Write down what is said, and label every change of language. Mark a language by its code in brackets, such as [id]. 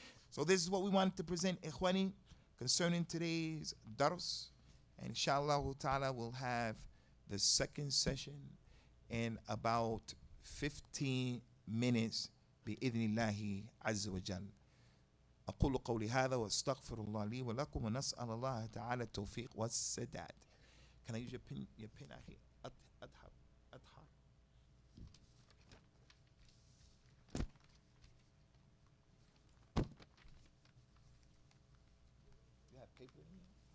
[en] So this is what we wanted to present, Ikhwani, concerning today's dars. And inshallah ta'ala, we'll have the second session in about 15 minutes [ar] بإذن الله عز وجل. أقول قولي هذا وأستغفر الله لي ولكم ونسأل الله تعالى التوفيق والسداد. [en] Can I use your pen [ar] أخي؟ أدحر. [en] You have paper in here?